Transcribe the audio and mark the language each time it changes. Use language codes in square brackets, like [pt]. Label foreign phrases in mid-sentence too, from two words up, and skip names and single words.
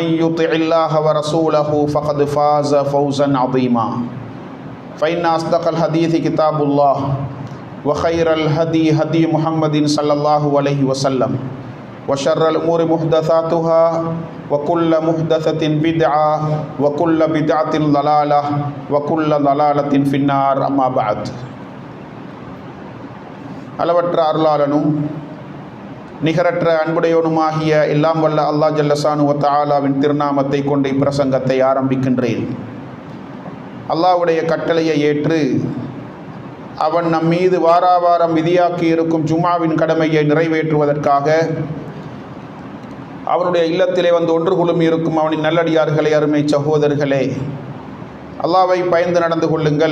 [ar] يطع الله ورسوله فقد فاز فوزا عظيما فإن أصدق الحديث كتاب الله وخير الهدي هدي محمد صلى الله عليه وسلم وشر الأمور محدثاتها وكل محدثة بدعة وكل بدعة ضلالة وكل ضلالة في النار أما بعد [ta] அளவற்ற அருளாளனும் நிகரற்ற அன்புடையவனுமாகிய எல்லாம் வல்ல அல்லாஹ் [ar] جل شأنه وتعالى [ta] திருநாமத்தை கொண்டு இப்பிரசங்கத்தை ஆரம்பிக்கின்றேன். அல்லாஹ்வுடைய கட்டளையை ஏற்று அவன் நம் மீது வாராவாரம் விதியாக்கி இருக்கும் ஜும்ஆவின் கடமையை நிறைவேற்றுவதற்காக அவனுடைய இல்லத்திலே வந்து ஒன்று குழுமி இருக்கும் அவனின் நல்லடியார்களே, அருமை சகோதரர்களே, அல்லாஹ்வை பயந்து நடந்து கொள்ளுங்கள்.